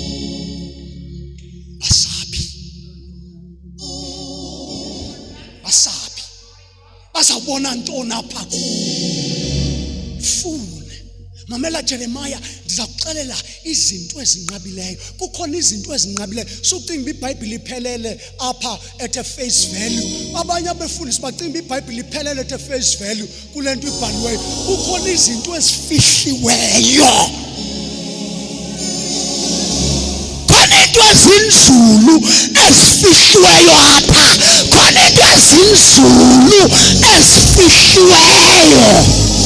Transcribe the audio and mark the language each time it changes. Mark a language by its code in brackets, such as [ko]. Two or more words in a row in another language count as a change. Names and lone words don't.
[xh] Basaphi. Bazawubona ntoni apha kuwe? Fune. Mamela Jeremiah ndiza kuxelela izinto ezinqabileyo. Kukhona izinto ezinqabileyo. Sucinga iBhayibhile iphelele apha [en] at a face value. [xh] Abanye abefundisi bacinga iBhayibhile iphelele [en] at a face value [xh] kulento ibhaliweyo. Kukhona izinto ezifihliweyo. Khona into ezinzulu ezifihliweyo apha. Khona into ezinzulu ezifihliweyo.